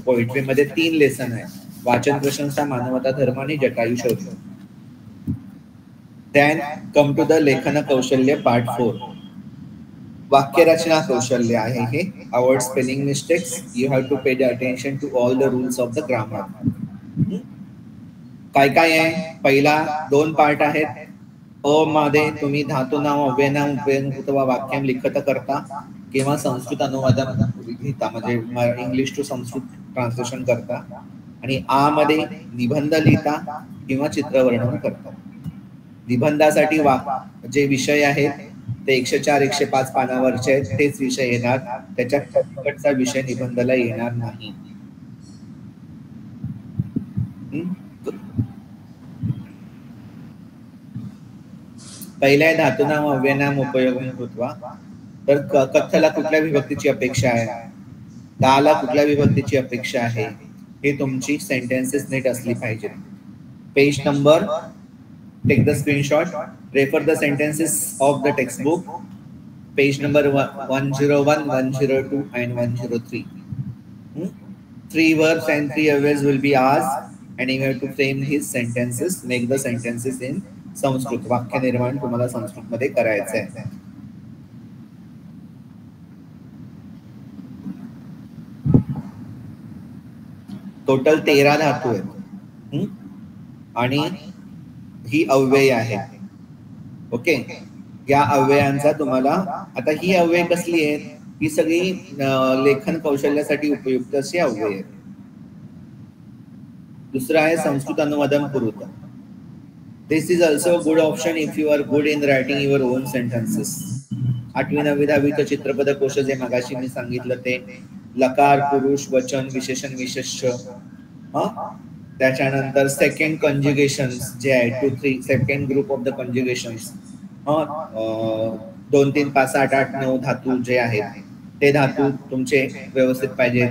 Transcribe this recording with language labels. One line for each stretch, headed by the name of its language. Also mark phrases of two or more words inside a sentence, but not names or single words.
Marathi: पोएट्री मध्ये 3 लेसन आहे, वाचन प्रशंसा, मानवता धर्म आणि जटायू शौर्य.
English: Then come to the
Marathi: लेखन कौशल्य
English: पार्ट 4.
Marathi: वाक्य रचना कौशल्य आहे हे.
English: Avoid spelling mistakes. You have to pay the attention to all the rules of the grammar.
Marathi: काय काय आहे? पहिला 2 पार्ट आहेत. अ मध्ये तुम्ही
Sanskrit: धातूनाम अव्ययनाम उपयुक्त वाक्यम लिखत
Marathi: करता किंवा संस्कृत अनुवादन लिहिता, म्हणजे
English: English to Sanskrit translation
Marathi: करता. आणि आ मध्ये निबंध लिहिता किंवा चित्रवर्णन करता. निबंधासाठी जे विषय आहेत ते 104 105 पानावरचे आहेत, तेच विषय येणार. त्याच्या पलीकडचा विषय निबंधाला येणार नाही.
Sanskrit: पहिल्या धातुनाम अव्ययनाम उपयोगम कृत्वा.
Marathi: तर कथ्थला कुठल्या विभक्तीची अपेक्षा आहे, दाला कुठल्या विभक्तीची अपेक्षा आहे, हे तुमची सेंटेन्सेस नीट असली पाहिजे.
English: page number, take the screenshot, refer the sentences of the text book. page number 101, 102 and 103. 3 verbs and 3 adverbs will be asked and you have to frame his sentences, make the sentences in संस्कृत.
Marathi: वाक्य निर्माण तुम्हाला संस्कृत मध्ये करायचं आहे. टोटल 13 धातू आहेत आणि ही अव्यय आहे. ओके, या अव्ययांचा तुम्हाला, आता ही अव्यय कसली आहेत, ही सगळी लेखन कौशल्यासाठी उपयुक्त अशी अव्यय आहेत. दुसरा आहे संस्कृत
Sanskrit: अनुवादम कुरुत.
English: This is also a good option if you are good in writing your own sentences.
Marathi: 8वी 9वी 10वीचं चित्रपद कोश जे मगाशी मी सांगितलं ते लकार, पुरुष, वचन, विशेषण, विशेष्य. त्याच्यानंतर
English: second conjugations
Marathi: जे आहे 2 3
English: second group of the conjugations.
Marathi: 2 3 5 8 8 9 धातू जे आहेत ते धातू तुमचे व्यवस्थित पाहिजे.